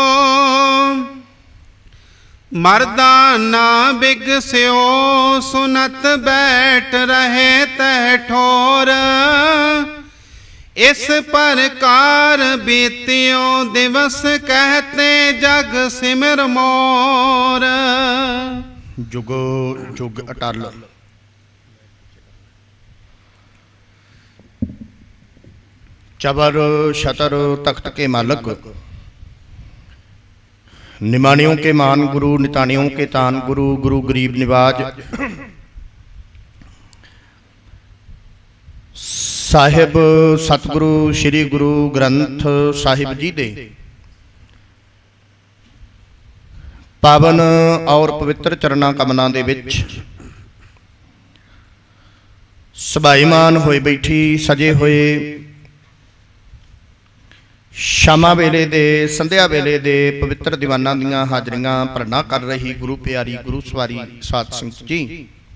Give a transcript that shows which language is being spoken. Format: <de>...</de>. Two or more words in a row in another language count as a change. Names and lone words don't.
<pa>ਮਰਦਾਨਾ ਬਿਗਸਿਓ ਸੁਨਤ ਬੈਠ ਰਹੇ ਤਹਿ ਠੋਰ ਇਸ ਪ੍ਰਕਾਰ ਬੀਤਿਓ ਦਿਵਸ ਕਹਤੇ ਜਗ ਸਿਮਰ ਮੋਰ ਜੁਗੋ ਜੁਗ ਅਟਲ ਚਬਰ ਸ਼ਤਰ ਤਖ਼ਤ ਕੇ ਮਾਲਕ, ਨਿਮਾਨਿਆਂ ਕੇ ਮਾਨ ਗੁਰੂ, ਨਿਤਾਨਿਆਂ ਕੇ ਤਾਨ ਗੁਰੂ, ਗੁਰੂ ਗਰੀਬ ਨਿਵਾਜ, ਸਾਹਿਬ ਸਤਿਗੁਰੂ ਸ੍ਰੀ ਗੁਰੂ ਗ੍ਰੰਥ ਸਾਹਿਬ ਜੀ ਦੇ ਪਾਵਨ ਔਰ ਪਵਿੱਤਰ ਚਰਨਾਂ ਕਮਲਾਂ ਦੇ ਵਿੱਚ ਸਭਾਈਮਾਨ ਹੋਏ ਬੈਠੀ ਸਜੇ ਹੋਏ ਸ਼ਾਮਾਂ ਵੇਲੇ ਦੇ ਸੰਧਿਆ ਵੇਲੇ ਦੇ ਪਵਿੱਤਰ ਦੀਵਾਨਾਂ ਦੀਆਂ ਹਾਜ਼ਰੀਆਂ ਭਰਨਾ ਕਰ ਰਹੀ ਗੁਰੂ ਪਿਆਰੀ ਗੁਰੂ ਸਵਾਰੀ ਸਾਧ ਸੰਗਤ ਜੀ,</pa>